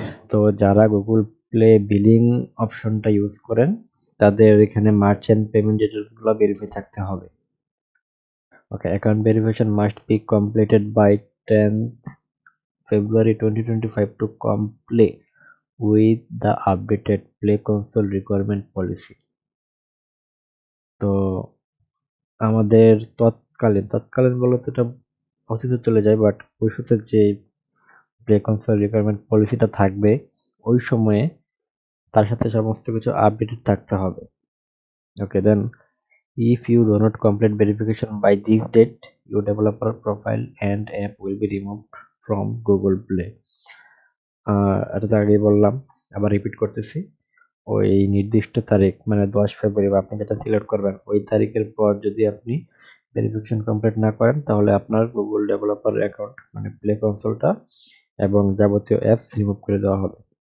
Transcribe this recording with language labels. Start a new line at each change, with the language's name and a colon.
Bangla: তো যারা Google play billing অপশনটা ইউজ করেন তাদের এখানে মার্চেন্ট পেমেন্ট ডিটেলস গুলো ভেরিফাই থাকতে হবে।
English: Okay, account verification must be completed by 10th February 2025 to comply with the updated Play Console requirement policy.
Bangla: তো আমাদের তৎকালীন বলতে এটা অতীতে চলে যায়, বাট ভবিষ্যতে যে প্লে কনসোল রিকোয়ারমেন্ট পলিসিটা থাকবে ওই সময়ে তার সাথে সমস্ত কিছু আপডেটেড থাকতে হবে।
English: Okay, then if you do not complete verification by this date your developer profile and app will be removed from Google Play.
Bangla: এটা তো আগেই বললাম, আবার রিপিট করতেছি। ওই নির্দিষ্ট তারিখ মানে 10 ফেব্রুয়ারি বা আপনি যেটা সিলেক্ট করবেন ওই তারিখের পর যদি আপনি ভেরিফিকেশন কমপ্লিট না করেন তাহলে আপনার গুগল ডেভেলপার অ্যাকাউন্ট মানে প্লে কনসোলটা এবং যাবতীয় অ্যাপস রিমুভ করে দেওয়া হবে।